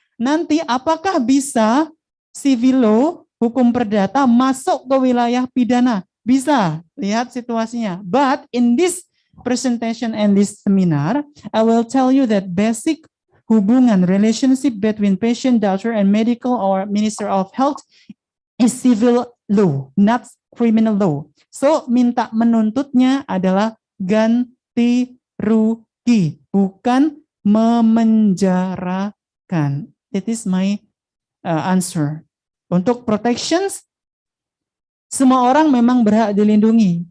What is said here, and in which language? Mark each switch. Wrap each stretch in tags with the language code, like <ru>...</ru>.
<id>Nanti apakah bisa civil law, hukum perdata masuk ke wilayah pidana? Bisa, lihat situasinya.</id> <en>But in this presentation and this seminar, I will tell you that basic hubungan relationship between patient, doctor, and medical or Minister of Health is civil law, not criminal law.</en> <id>So minta menuntutnya adalah ganti rugi, bukan memenjarakan.</id> <en>That is my answer.</en> <id>Untuk protections, semua orang memang berhak dilindungi.</id>